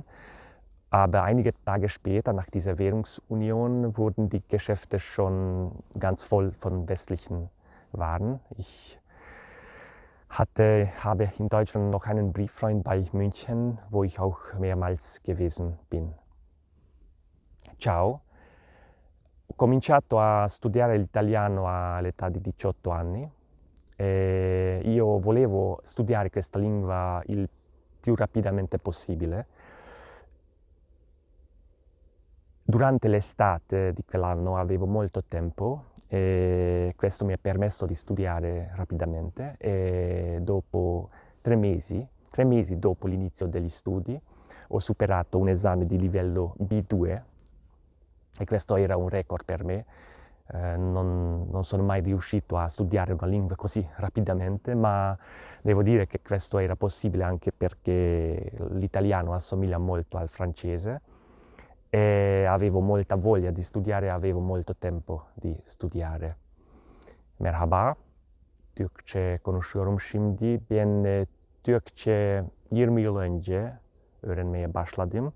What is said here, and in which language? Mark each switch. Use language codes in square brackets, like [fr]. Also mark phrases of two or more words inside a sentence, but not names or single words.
[de] Aber einige Tage später, nach dieser Währungsunion, wurden die Geschäfte schon ganz voll von westlichen Waren. Ich habe in Deutschland noch einen Brieffreund bei München, wo ich auch mehrmals gewesen bin. [it] Ciao, ho cominciato a studiare l'italiano all'età di 18 anni e io volevo studiare questa lingua il più rapidamente possibile. Durante l'estate di quell'anno avevo molto tempo e questo mi ha permesso di studiare rapidamente e dopo 3 mesi dopo l'inizio degli studi ho superato un esame di livello B2 e questo era un record per me. Non sono mai riuscito a studiare una lingua così rapidamente, ma devo dire che questo era possibile anche perché l'italiano assomiglia molto al francese. E avevo molta voglia di studiare, avevo molto tempo di studiare. [tr] Merhaba, Türkçe konuşuyorum şimdi. Ben Türkçe 20 yıl önce öğrenmeye başladım.